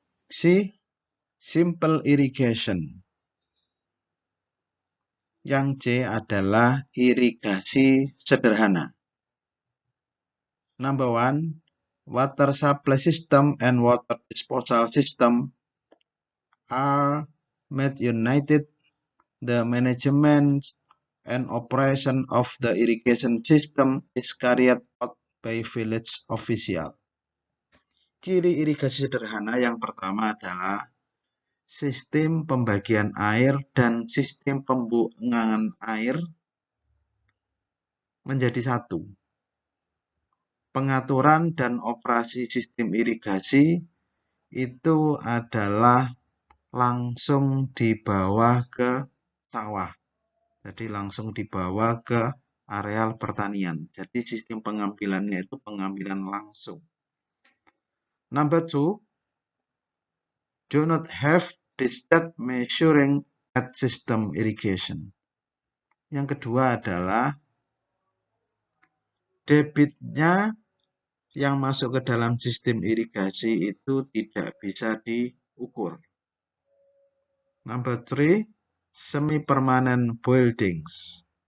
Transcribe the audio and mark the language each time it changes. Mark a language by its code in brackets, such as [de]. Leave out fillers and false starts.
[en] C. Simple irrigation. [id] Yang C adalah irigasi sederhana. [en] Number 1, water supply system and water disposal system are made united. The management and operation of the irrigation system is carried out by village official. [id] Ciri irigasi sederhana yang pertama adalah sistem pembagian air dan sistem pembuangan air menjadi satu. Pengaturan dan operasi sistem irigasi itu adalah langsung dibawa ke sawah. Jadi langsung dibawa ke areal pertanian. Jadi sistem pengambilannya itu pengambilan langsung. [en] Number 2, do not have distant measuring at system irrigation. [id] Yang kedua adalah debitnya yang masuk ke dalam sistem irigasi itu tidak bisa diukur. [en] Number 3, semi-permanent buildings.